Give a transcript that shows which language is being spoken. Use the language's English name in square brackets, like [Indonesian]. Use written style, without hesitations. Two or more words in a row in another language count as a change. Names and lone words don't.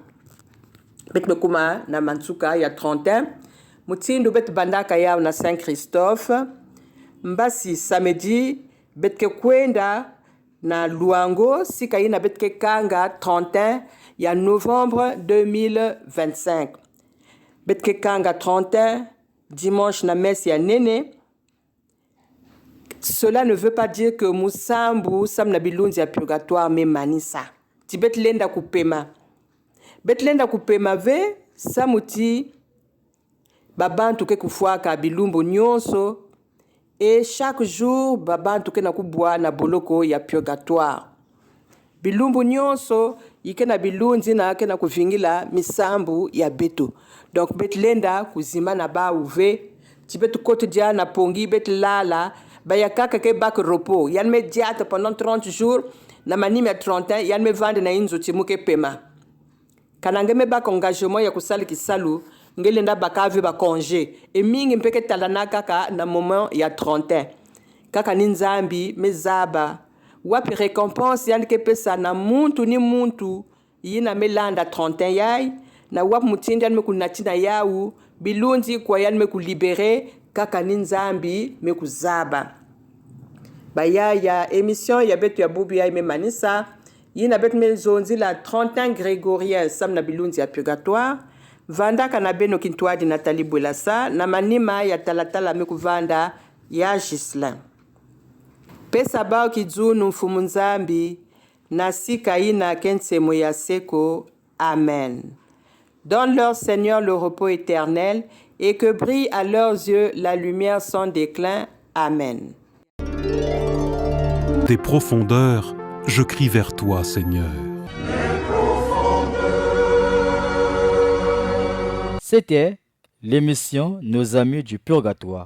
[Kituba (Congo)] Bet me kuma na mansuka ya 31 mutindo bet bandaka yao na Saint Christophe mbasi samedi bet ke kwenda na Luango sika ina bet ke kanga 31 ya novembre 2025 bet ke kanga 31 dimanche na messe ya nene. [French] Cela ne veut pas dire que [Kituba (Congo)] musambu sam na bilunzi ya purgatoire me manisa ti bet lenda kupema. Betlenda kupema ve samuti babantu ke kufuaka bilumbu nyonso [French] et chaque jour [Kituba (Congo)] babantu ke na kubwa na boloko ya purgatoire. Bilumbu nyonso yike na bilunzi na ke na kuvingila misambu ya beto. Donc betlenda kuzima na ba uve ti betu quotidien na pongi betlala ba yakaka ke bak repos yan me diate [French] pendant 30 jours [Kituba (Congo)] na manime 31 yan me vande na inzo ti muke pema. Kanange me bak engagement ya kusali kisalu ngelenda bakave ba congé et mingi mpeke talana kaka na moment ya 31 kaka ninzambi mezaba wapi récompense yan ke pesa na muntu ni muntu yina melanda 31 yai na wap mutindi yan me kunatina yau bilunzi kwa yan me kulibere kaka ninzambi me kuzaba baya ya émission ya betu ya bubu ya me manisa yina bet me zonzi la 31 grégorien sam na bilunzi ya purgatoire vanda kana beno kintwadi Nathalie Bwelassa na manima ya talatala me kuvanda ya Gislin pesa bao kizunu mfumu nzambi na sika ina kensemo ya seko. Amen. [French] Donne-leur Seigneur le repos éternel et que brille à leurs yeux la lumière sans déclin. Amen. Des profondeurs, je crie vers toi, Seigneur. C'était l'émission Nos Amis du Purgatoire.